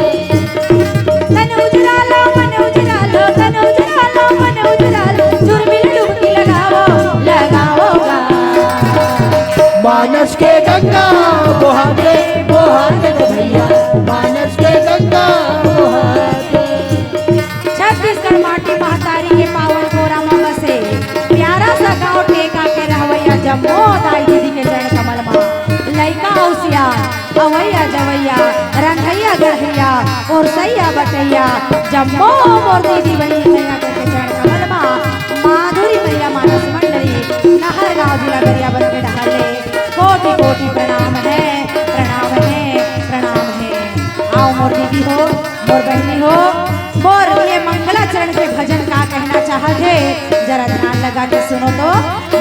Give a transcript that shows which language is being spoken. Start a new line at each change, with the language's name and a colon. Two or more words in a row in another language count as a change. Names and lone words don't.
Chhattisgarhi: तन उजरा लो मन उजरा लो, तन उजरा लो मन उजरा लो, जुर्मिल डुबकी लगाओ लगाओगा। मानस के गंगा बहाते बहाते कन्हैया, मानस के गंगा बहाते। छत्तीसगढ़ माटी महतारी के पावन कोरा में बसे प्यारा सा गाँव टेका के रहवैया जम्मो दाई दीदी के चरण कमल में लइका होशियार अवैया जवैया रंधैया गढ़ैया और सैया बटैया जम्मो मोर दीदी बहनी के चरण कमल में माधुरी मैया मानस मंडली नगरिया बन के ढाले, कोटि कोटि प्रणाम है, प्रणाम है, प्रणाम है। आओ मोर दीदी हो, मोर बहनी हो, मोर ये मंगलाचरण के भजन का कहना चाहत है, जरा ध्यान लगा के सुनो तो।